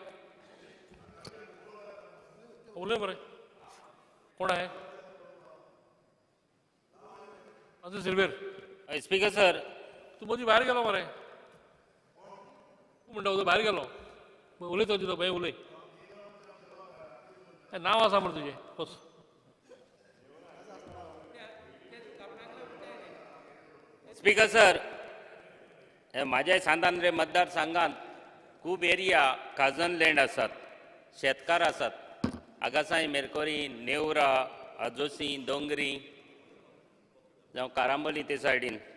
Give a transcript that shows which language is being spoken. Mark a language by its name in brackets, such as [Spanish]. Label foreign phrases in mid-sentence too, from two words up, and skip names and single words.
[Marathi] बोले बरे कोण आहे माझं सिल्वेर [English] speaker sir [Konkani] तू मधी बाहेर गेलो मरे तू म्हणटा उदो बाहेर गेलो उलयतो तिथं बाय उलय नाव आसा म्हण तुजें बस [English] speaker sir [Konkani] माझ्या सांतांद्रे मतदारसंघात खूब एरिया काजन लँड आसात शेतकार आसात आगासाई मेरकोरी नेवरा अजोसी दोंगरी जावं कारांबोली ते सायडीन